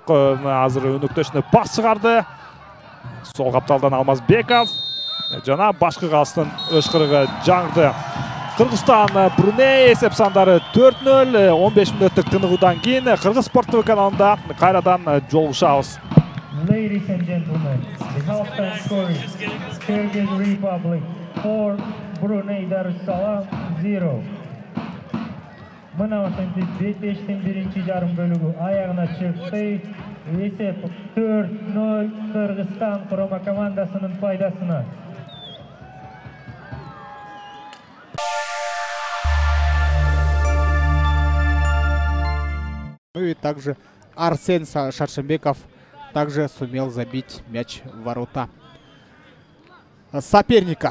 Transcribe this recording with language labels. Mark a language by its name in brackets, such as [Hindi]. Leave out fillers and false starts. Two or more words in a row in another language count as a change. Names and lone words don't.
[Kyrgyz] Азыр өнөктөшүнө пас чыгарды. Сол капталдан Алмазбеков жана башкы калыстын өшкырыгы жаңды. Кыргызстан Бруней эсеп сандары 4-0. 15 мүнөттүк тыныгуудан кийин Кыргыз спорттуу каналында кайрадан жолугушабыз. [English] Ladies and gentlemen, the halftime score is Kyrgyz Republic 4, Brunei Darussalam 0. [Kyrgyz] Мына ошентип бет-бештин биринчи жарым бөлүгү аягына чыкты. Эсеп 4-0 Кыргызстан курама командасынын пайдасына. [Russian] Ну и также Арсен Шаршембеков также сумел забить мяч в ворота соперника.